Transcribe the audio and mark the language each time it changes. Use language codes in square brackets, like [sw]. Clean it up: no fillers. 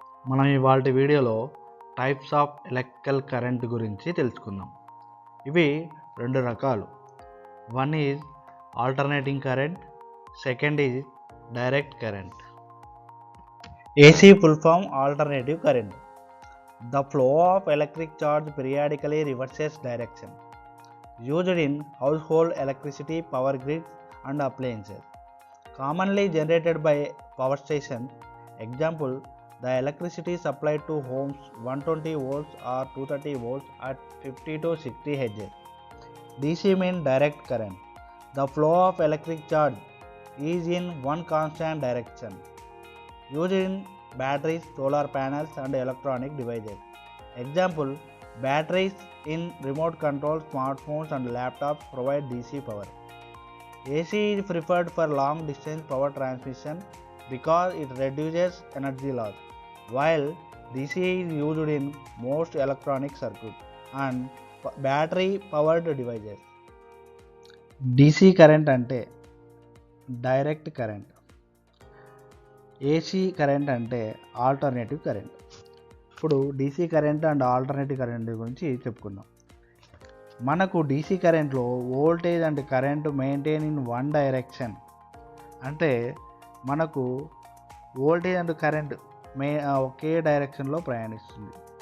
[te] మనం ఇవాల్టి వీడియోలో టైప్స్ ఆఫ్ ఎలక్ట్రికల్ కరెంట్ గురించి తెలుసుకుందాం. ఇవి రెండు రకాలు. [en] One is alternating current, second is direct current. AC full form alternative current. The flow of electric charge periodically reverses direction. Used in household electricity, power grids and appliances. Commonly generated by power station. Example, the electricity supplied to homes 120 volts or 230 volts at 50 to 60 Hz. DC means direct current. The flow of electric charge is in one constant direction. Used in batteries, solar panels and electronic devices. Example, batteries in remote control smartphones and laptops provide DC power. AC is preferred for long distance power transmission because it reduces energy loss, while DC is used in most electronic circuits and battery powered devices. [te] DC current అంటే direct current, AC current అంటే alternative current. ఇప్పుడు DC current and alternative current గురించి చెప్పుకుందాం. మనకు DC కరెంట్లో [en] voltage and current maintain in one direction, [te] అంటే మనకు voltage and current ఒకే డైరెక్షన్లో ప్రయాణిస్తుంది.